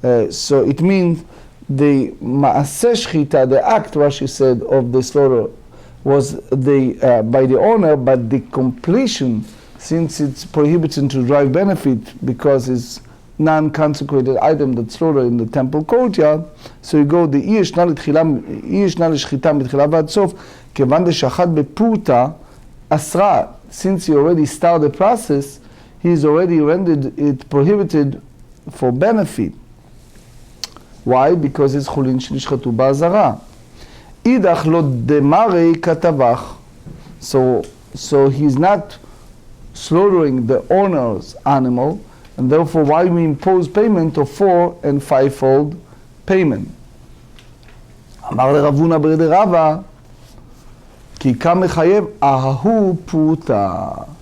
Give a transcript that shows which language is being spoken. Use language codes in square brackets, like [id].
[en] So it means the ma'aseh shchita, the act, Rashi said, of the slaughter was by the owner, but the completion, since it's prohibited to derive benefit because it's non-consecrated item that's slaughtered in the temple courtyard, so you go the [he] ישנה לשחיטה מתחילה ועד סוף, כיוון דשחט בפורתא אסרה, [en] since he already started the process, he's already rendered it prohibited for benefit. Why? Because it's [he] חולין שנשחטו באזהרה. [arc] אידך לא דמרי כטבח. [en] So he's not slaughtering the owner's animal, and therefore why we impose payment of 4 and 5-fold payment. [arc] אמר לרב הונא ברי דרבא, כי כמה מחייב ההוא פרוטה.